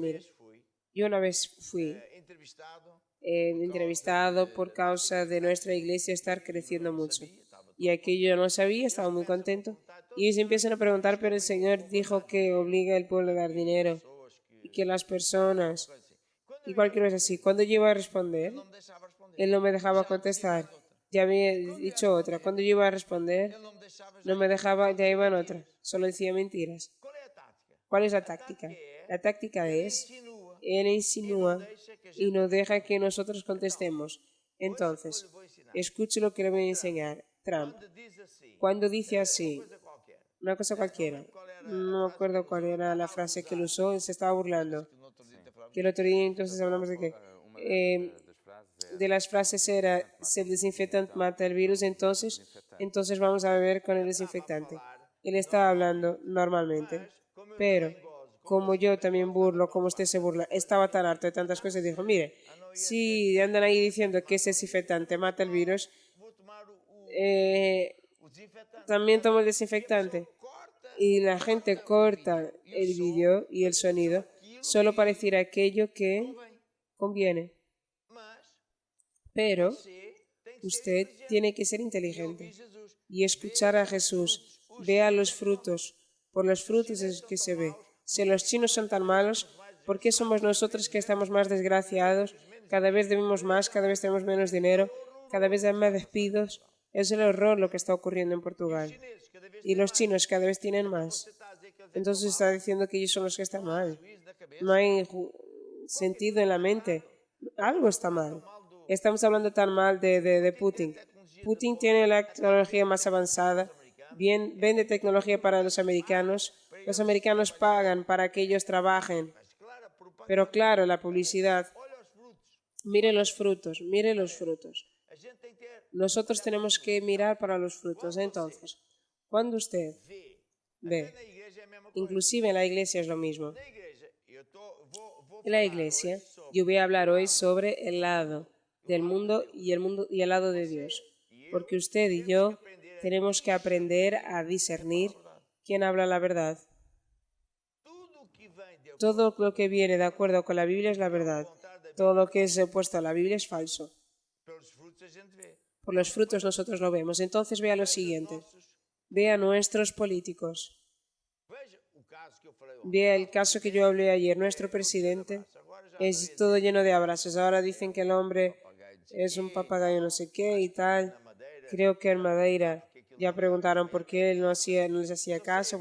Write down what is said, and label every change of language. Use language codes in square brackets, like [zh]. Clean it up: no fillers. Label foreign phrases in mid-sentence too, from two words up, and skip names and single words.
[es] Mire, yo una vez fui entrevistado por causa de nuestra iglesia estar creciendo mucho. Y aquí yo no sabía, estaba muy contento. Y ellos empiezan a preguntar, pero el Señor dijo que obliga al pueblo a dar dinero. y que las personas y cualquier cosa así. Cuando yo iba a responder, [pt] não me deixava responder. [es] él no me dejaba contestar. Ya había dicho otra. Cuando yo iba a responder, [pt] Ele não me deixava. [es] no me dejaba, ya iba en otra. Solo decía mentiras. [pt] Qual é a tática? [es] ¿Cuál es la táctica? La táctica es, él insinúa y no deja que nosotros contestemos. Entonces, escuche lo que le voy a enseñar. Trump, [pt] Quando diz assim, [es] cuando dice así, [pt] coisa qualquer, [es] una cosa cualquiera, no me acuerdo cuál era la frase que él usó, él se estaba burlando. [pt] no outro dia até falava, [es] Que el otro día entonces hablamos de que de las frases era, si el desinfectante mata el virus, entonces vamos a beber con el desinfectante. Él estaba hablando normalmente, pero como yo también burlo, como usted se burla, estaba tan harto de tantas cosas, dijo, mire, si andan ahí diciendo que ese desinfectante mata el virus, [pt] vou tomar o desinfetante. [es] también tomo el desinfectante. Y la gente corta el vídeo y el sonido solo para decir aquello que conviene. [pt] Mas [es] Pero [pt] você tem que ser [es] usted [pt] inteligente. [es] tiene que ser inteligente [pt] Jesus. [es] y escuchar a Jesús. Vea los frutos. Por los frutos es que se ve. Si los chinos son tan malos, ¿por qué somos nosotros que estamos más desgraciados? Cada vez debemos más, cada vez tenemos menos dinero, cada vez hay más despidos. Es el horror lo que está ocurriendo en Portugal. [pt] Chineses, cada vez [es] Y los chinos cada vez tienen más. [pt] você está a dizer que eles [es] Entonces está diciendo que ellos son los que están mal. [pt] juízo da cabeça. [es] No hay sentido en la mente. Algo está mal. Estamos hablando tan mal de Putin. Putin tiene la tecnología más avanzada. Vende tecnología para los americanos. Los americanos pagan para que ellos trabajen. Claro, propaganda. Pero claro, la publicidad. [pt] Olha os frutos. [es] Mire los frutos, mire los frutos. [pt] A gente tem que ter [es] Nosotros tenemos que mirar para los frutos. Entonces, cuando usted [pt] ver. [es] ve, [pt] Na igreja é a mesma coisa. [es] inclusive en la iglesia es lo mismo. [pt] Na igreja, vou [es] En la [pt] falar [es] iglesia, [pt] hoje sobre [es] yo voy a hablar hoy sobre el lado del mundo y el lado de Dios. Porque usted y yo tenemos que aprender a discernir quién habla la verdad. [pt] tudo que vem de [es] Todo lo que viene de acuerdo con la Biblia es la verdad. Todo lo que es opuesto a la Biblia es falso. [pt] pelos frutos a gente vê. [es] Por los frutos nosotros lo vemos. Entonces vea lo siguiente. Vea a nuestros políticos. [pt] Veja o caso que eu falei ontem. [es] Vea el caso que yo hablé ayer. Nuestro presidente [pt] Agora já [es] es todo lleno de abrazos. Ahora dicen que el hombre es un papagayo no sé qué y tal. Creo que en Madeira ya preguntaron por qué él no les hacía caso.